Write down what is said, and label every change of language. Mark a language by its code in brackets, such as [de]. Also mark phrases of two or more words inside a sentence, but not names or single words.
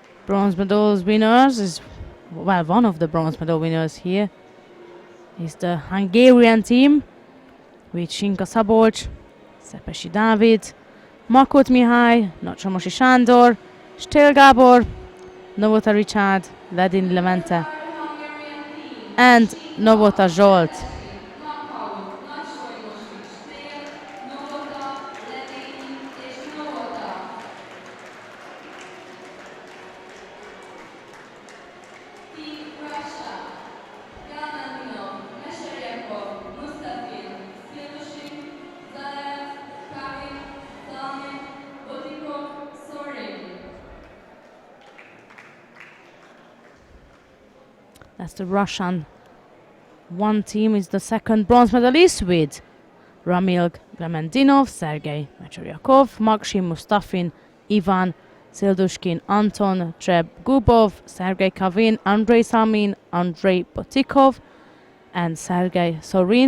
[en] bronze medal winners is, well, one of the bronze medal winners here is the Hungarian team with Sinka Szabolcs, Szepesi Dávid, Makot Mihály, Nacsamosi Sándor, Stél Gábor, Novota Richard, Ledin Levente, The Hungarian team. and Novota Zsolt. [hu] Makau, Nagysolymosy, Stél, Novota, Ledin és Novota. [en] Team Russia. Galmantinov, Mesheryakov, Mustafin, Sildushkin, Zalev, Kavin, Salmin, Botikov, Sorin. That's the Russian one team. Is the second bronze medalist with Ramil Glemendinov, Sergei Mecheryakov, Maksim Mustafin, Ivan Sildushkin, Anton Trebgubov, Sergei Kavin, Andrei Salmin, Andrei Botikov, and Sergei Sorin.